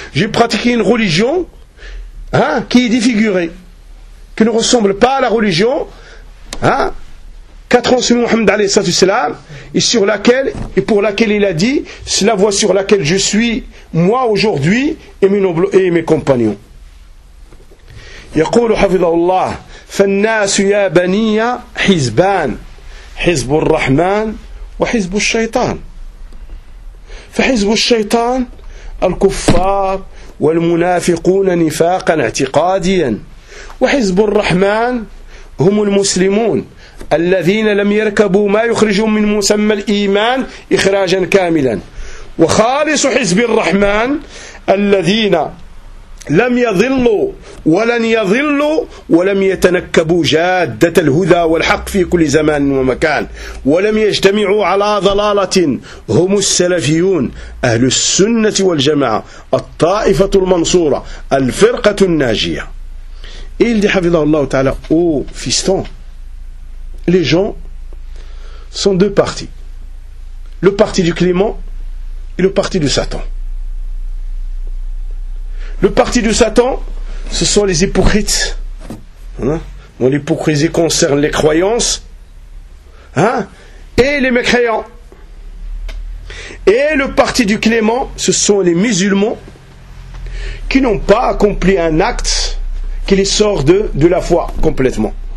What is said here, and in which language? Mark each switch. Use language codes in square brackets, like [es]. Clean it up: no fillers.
[fr] J'ai pratiqué une religion, hein, qui est défigurée, qui ne ressemble pas à la religion, hein, qu'a transmis Mohammed alayhi salatu wasalam, et sur laquelle, et pour laquelle il a dit, c'est la voie sur laquelle je suis, moi aujourd'hui, et mes nobles, et mes compagnons. [ar] يقول حفظه الله فالناس يا بني حزبان حزب الرحمن وحزب الشيطان فحزب الشيطان الكفار والمنافقون نفاقا اعتقاديا وحزب الرحمن هم المسلمون الذين لم يركبوا ما يخرجهم من مسمى الإيمان إخراجا كاملا وخالص حزب الرحمن الذين لم يضلوا ولن يضلوا ولم يتنكبوا جادة الهدى والحق في كل زمان ومكان ولم يجتمعوا على ضلالة هم السلفيون أهل السنة والجماعة الطائفة المنصورة الفرقة الناجية [fr] إل دي [ar] حفظه الله تعالى [fr] أو فيستون les gens sont deux parties le parti du Clément et le parti du Satan. Le parti de Satan, ce sont les hypocrites. Hein? L'hypocrisie concerne les croyances. Hein? Et les mécréants. Et le parti du Clément, ce sont les musulmans qui n'ont pas accompli un acte qui les sort de la foi complètement.